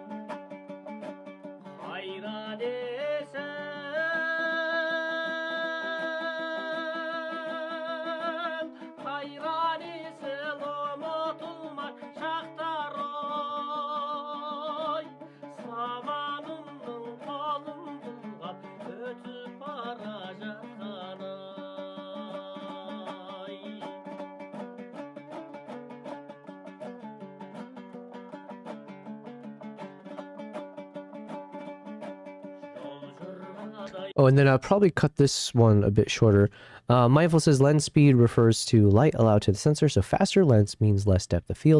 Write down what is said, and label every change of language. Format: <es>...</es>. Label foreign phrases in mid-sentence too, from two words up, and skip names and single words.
<kk>Қайран есіл, қайран есіл ұмытылмас шақтар ой Саманымның қолын бұлғап өтіп бара жатқан ай</kk> <en>Oh, and then I'll probably cut this one a bit shorter. Mindful says lens speed refers to light allowed to the sensor, so faster lens means less depth of field.</en>